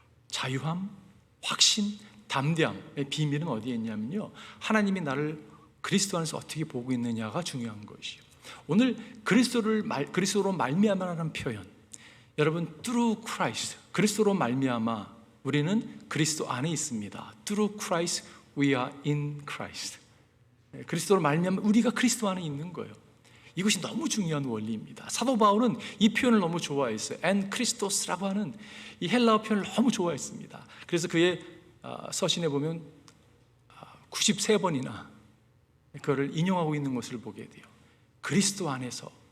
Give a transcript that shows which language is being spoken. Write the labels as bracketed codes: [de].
[ko] 자유함, 확신, 담대함의 비밀은 어디에 있냐면요, 하나님이 나를 그리스도 안에서 어떻게 보고 있느냐가 중요한 것이에요. 오늘 그리스도로 말미암아라는 표현, 여러분 [en] through Christ, [ko] 그리스도로 말미암아 우리는 그리스도 안에 있습니다. [en] Through Christ we are in Christ. [ko] 그리스도로 말미암아 우리가 그리스도 안에 있는 거예요. 이것이 너무 중요한 원리입니다. 사도 바울은 이 표현을 너무 좋아했어요. 엔 크리스토스라고 하는 이 헬라어 표현을 너무 좋아했습니다. 그래서 그의 서신에 보면 93번이나 그거를 인용하고 있는 것을 보게 돼요. 그리스도 안에서.